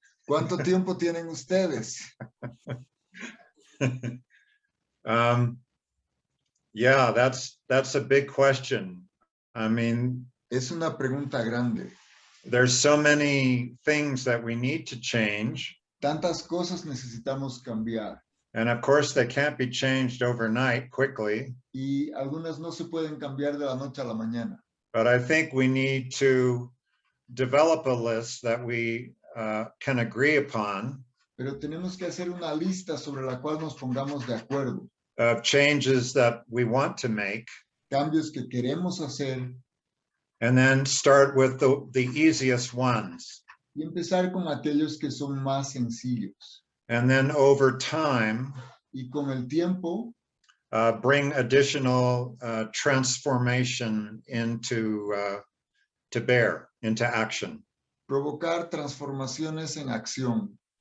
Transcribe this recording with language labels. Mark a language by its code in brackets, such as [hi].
[es] ¿Cuánto tiempo tienen ustedes? [en] Yeah, that's a big question. I mean, [es] Es una pregunta grande. [en] there's so many things that we need to change. [es] Tantas cosas necesitamos cambiar. [en] And of course, they can't be changed overnight quickly. [es] Y algunas no se pueden cambiar de la noche a la mañana. [en] But I think we need to develop a list that we can agree upon. [es] Pero tenemos que hacer una lista sobre la cual nos pongamos de acuerdo. [en] of changes that we want to make, [es] Cambios que queremos hacer [en] and then start with the easiest ones. [es] y empezar con aquellos que son más sencillos. [en] And then over time, [es] Y con el tiempo, [en] bring additional transformation into to bear, into action. [es] provocar transformaciones en acción.